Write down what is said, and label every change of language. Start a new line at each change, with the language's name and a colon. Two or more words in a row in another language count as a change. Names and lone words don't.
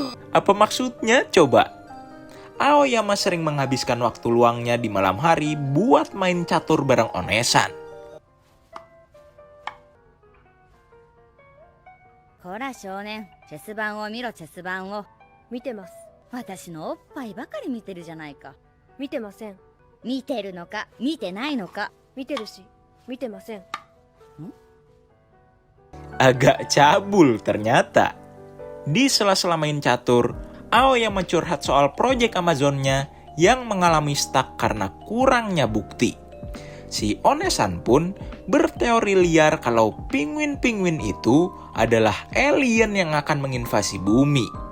Indonesian: Apa maksudnya coba? Aoyama sering menghabiskan waktu luangnya di malam hari buat main catur bareng Onesan.
Japanese: こら少年、チェス盤を見ろチェス盤を。見てます。私のおっぱいばかり見てるじゃないか。見てません。見てるのか見てないのか。見てるし、見てません。
Indonesian: Agak cabul ternyata. Di sela-sela main catur, Aoyama curhat soal proyek Amazonnya yang mengalami stuck karena kurangnya bukti. Si Onesan pun berteori liar kalau penguin-penguin itu adalah alien yang akan menginvasi bumi.